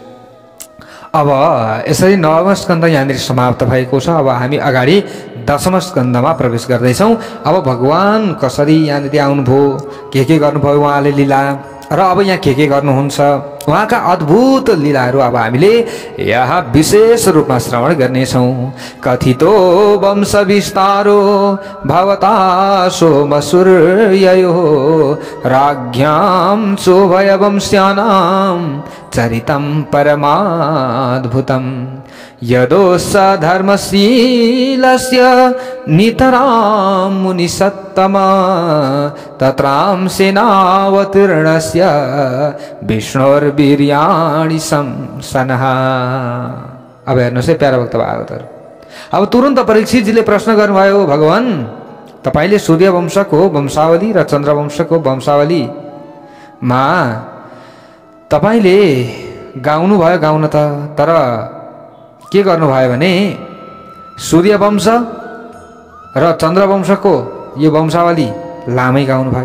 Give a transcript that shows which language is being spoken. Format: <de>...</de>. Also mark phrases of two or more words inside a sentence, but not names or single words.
<ne>अब यसरी 9औं स्कन्द यहाँनिर समाप्त भएको छ। अब हामी अगाडि 10औं स्कन्दमा प्रवेश गर्दैछौँ। अब भगवान कसरी यहाँनिर आउनुभयो, के गर्नुभयो उहाँले लीला, र अब यहाँ के गर्नुहुन्छ, उहाँका अद्भुत लीलाहरू अब हामीले यहाँ विशेष रूपमा श्रवण गर्नेछौँ।</ne> <sa>कथितो वंश विस्तारो भवता सोमसूर्ययो राज्ञां शोभय वंश्यानां चरितं परमाद्भुतं यदोस धर्मशीलस्य नितरां मुनिसत्तमा तत्रां सेनावतीर्णस्य विष्णोर्वीर्याणि संसनः।</sa> <ne>अब हेर्नुहोस् है प्यारा भक्त भागवतहरू, अब तुरन्त परीक्षितजीले प्रश्न गर्नुभयो, भगवान तपाईले सूर्यवंशको वंशावली र चन्द्रवंशको वंशावलीमा तपाईले गाउनु भयो, गाउन त, तर के गर्नुभयो भने सूर्यवंश र चन्द्रवंशको यो वंशावली लामै गाउनुभयो।</ne>